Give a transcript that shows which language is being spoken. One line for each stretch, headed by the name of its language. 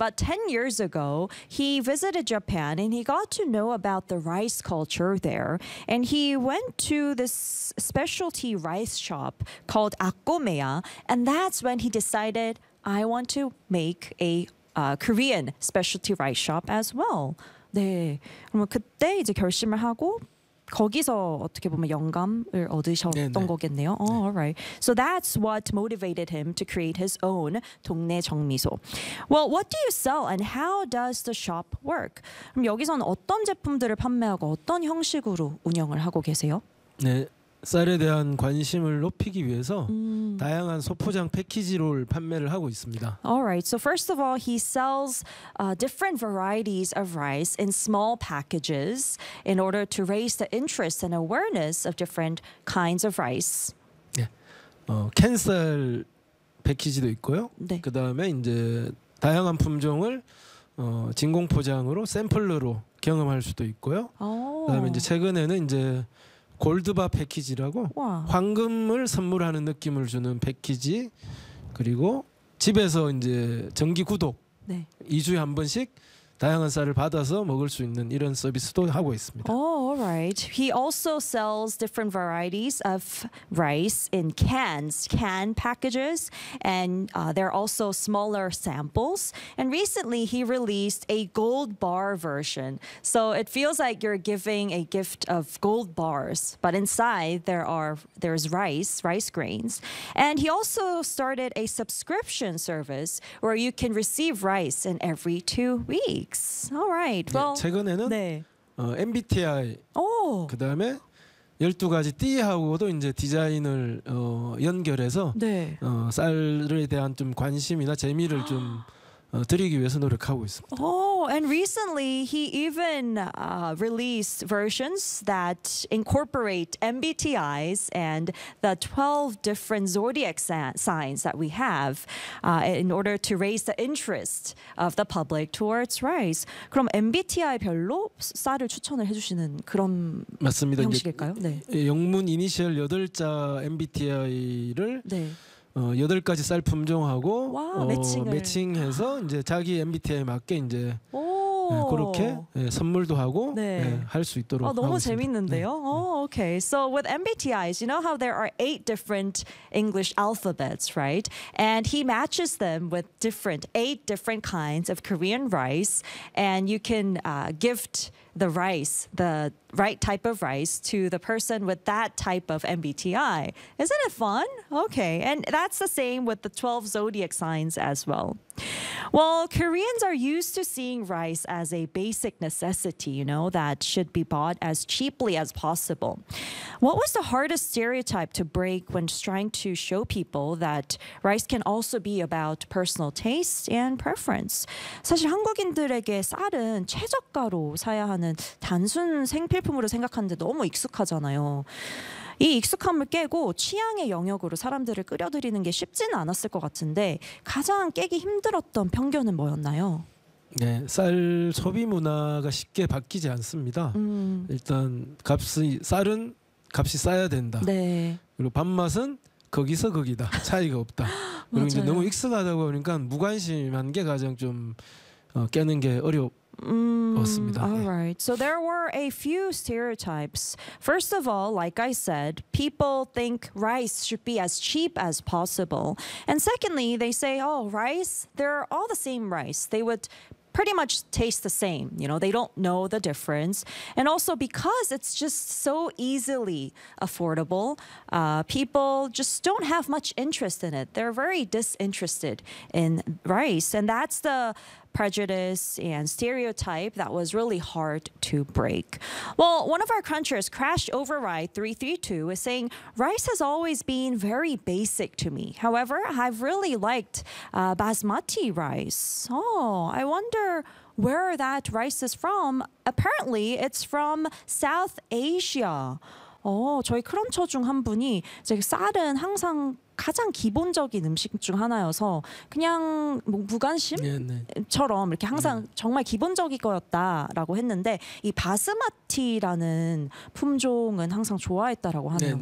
English: But 10 years ago, he visited Japan and he got to know about the rice culture there. And he went to this specialty rice shop called Akomeya. And that's when he decided, I want to make a Korean specialty rice shop as well.
Korean: 네, 그럼 그때 이제 결심을 하고 거기서 어떻게 보면 영감을 얻으셨던 네네. 거겠네요.
English: Oh, 네. All right. So that's what motivated him to create his own 동네 정미소. Well, what do you sell and how does the shop work?
Korean: 그럼 여기서는 어떤 제품들을 판매하고 어떤 형식으로 운영을 하고 계세요? 네, 쌀에 대한 관심을 높이기 위해서 다양한 소포장 패키지를 판매를 하고 있습니다.
English: All right. So first of all, he sells different varieties of rice in small packages in order to raise the interest and awareness of different kinds of rice.
Korean: 네. 캔 쌀 패키지도 있고요. 네. 그다음에 이제 다양한 품종을 진공 포장으로 샘플러로 경험할 수도 있고요. 그다음에 이제 최근에는 이제 골드바 패키지라고 와. 황금을 선물하는 느낌을 주는 패키지 그리고 집에서 이제 정기 구독 네. 2주에 한 번씩 다양한 쌀을 받아서 먹을 수 있는 이런 서비스도 하고 있습니다.
English: Oh, all right. He also sells different varieties of rice in cans, can packages, and there are also smaller samples. And recently, he released a gold bar version. So it feels like you're giving a gift of gold bars, but inside there's rice grains. And he also started a subscription service where you can receive rice in every 2 weeks. All right. Well,
Korean: 네, 최근에는 네. MBTI 그다음에 12가지 띠하고도 이제 디자인을 연결해서 네. 쌀에 대한 좀 관심이나 재미를 좀 드리기 위해서 노력하고 있습니다.
English: Oh, and recently he even released versions that incorporate MBTIs and the 12 different zodiac signs that we have in order to raise the interest of the public towards rice.
Korean: 그럼 MBTI별로 쌀을 추천을 해주시는 그런 맞습니다. 형식일까요? 네. 영문 이니셜 8자 MBTI를 네. 8가지 쌀 품종하고 와, 매칭을. 매칭해서 이제 자기 MBTI에 맞게 이제 그렇게 선물도 하고 네. 할 수 있도록 너무 하고 재밌는데요. 네.
English: Oh, okay. So with MBTIs, you know how there are 8 different English alphabets, right? And he matches them with different 8 different kinds of Korean rice and you can gift the rice, the right type of rice to the person with that type of MBTI. Isn't it fun? Okay, and that's the same with the 12 zodiac signs as well. Well, Koreans are used to seeing rice as a basic necessity, you know, that should be bought as cheaply as possible. What was the hardest stereotype to break when trying to show people that rice can also be about personal taste and preference?
Korean: 사실 한국인들에게 쌀은 최저가로 사야 하는 단순 생필품 화장품으로 생각하는데 너무 익숙하잖아요. 이 익숙함을 깨고 취향의 영역으로 사람들을 끌어들이는 게 쉽지는 않았을 것 같은데 가장 깨기 힘들었던 편견은 뭐였나요? 네, 쌀 소비 문화가 쉽게 바뀌지 않습니다. 일단 쌀은 값이 싸야 된다. 네. 그리고 밥맛은 거기서 거기다. 차이가 없다. 그리고 이제 너무 익숙하다 보니까 무관심한 게 가장 좀 깨는 게 어려웠습니다.
English: Alright. So there were a few stereotypes. First of all, like I said, people think rice should be as cheap as possible. And secondly, they say, oh, rice, they're all the same rice. They would pretty much taste the same. You know, they don't know the difference. And also because it's just so easily affordable, people just don't have much interest in it. They're very disinterested in rice. And that's the prejudice and stereotype that was really hard to break. Well, one of our crunchers, Crash Override 332, is saying, rice has always been very basic to me. However, I've really liked basmati rice. Oh, I wonder where that rice is from. Apparently, it's from South Asia.
Korean: Oh, 저희 크런처 중 한 분이 이제 쌀은 항상 가장 기본적인 음식 중 하나여서 그냥 뭐 무관심처럼 이렇게 항상 정말 기본적인 거였다라고 했는데 이 바스마티라는 품종은 항상 좋아했다라고 하네요.